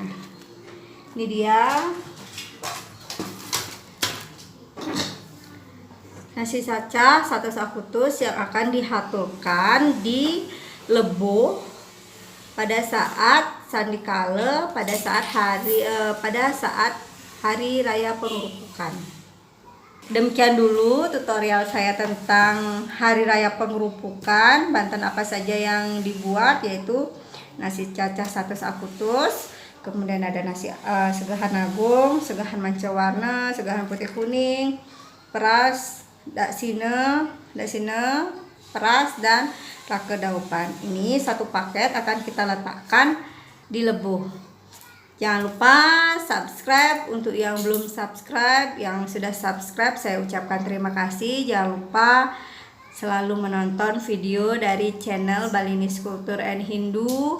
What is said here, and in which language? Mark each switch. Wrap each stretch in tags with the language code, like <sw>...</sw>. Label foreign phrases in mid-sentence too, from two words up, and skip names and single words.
<id>Ini dia nasi cacah 100 akutus yang akan dihatulkan di Lebo pada saat sandikala, pada saat hari raya pengerupukan. Demikian dulu tutorial saya tentang hari raya pengerupukan. Banten apa saja yang dibuat, yaitu nasi cacah 100 akutus, kemudian ada nasi segahan agung, segahan mancawarna, segahan putih kuning, peras, daksine, peras, dan rake daupan. Ini satu paket akan kita letakkan di Lebo. Jangan lupa subscribe. Untuk yang belum subscribe, yang sudah subscribe saya ucapkan terima kasih. Jangan lupa selalu menonton video dari channel Balinese Culture and Hindu.</id>